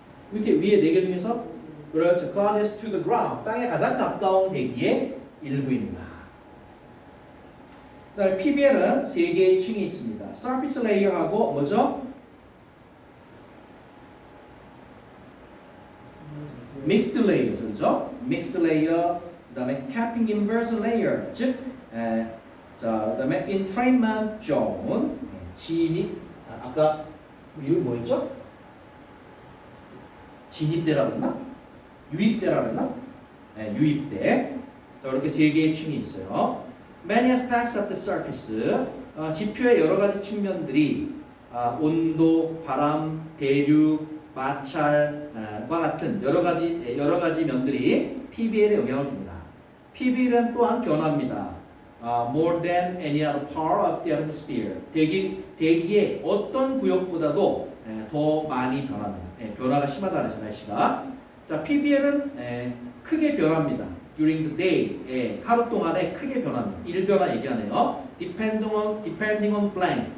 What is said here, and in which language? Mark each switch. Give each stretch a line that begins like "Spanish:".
Korean: 밑에 위에 4개 중에서 그렇죠.
English: closest to the ground
Korean: 땅에 가장 가까운 대기의 일부입니다. 그다음에 PBL은 세 개의 층이 있습니다. Surface Layer하고 뭐죠? Mixed Layer, 그렇죠? Mixed Layer, 그다음에 Capping Inverse Layer, 즉, 그다음에 Entrainment Zone, 진입. 아까 이름이 뭐였죠? 진입대라고 했나? 유입대라고 했나? 네, 유입대. 자, 이렇게 세 개의 층이 있어요.
English: Many aspects of the surface.
Korean: 지표의 여러 가지 측면들이 온도, 바람, 대륙, 마찰과 같은 여러 가지 면들이 PBL에 영향을 줍니다. PBL은 또한 변화입니다.
English: More than any other part of the atmosphere.
Korean: 대기의 어떤 구역보다도 더 많이 변합니다. 변화가 심하다는 거죠, 날씨가. 자, PBL은 크게 변합니다.
English: During the day,
Korean: 하루 동안에 크게 변합니다.
English: 일변화 얘기하네요. Depending on blank.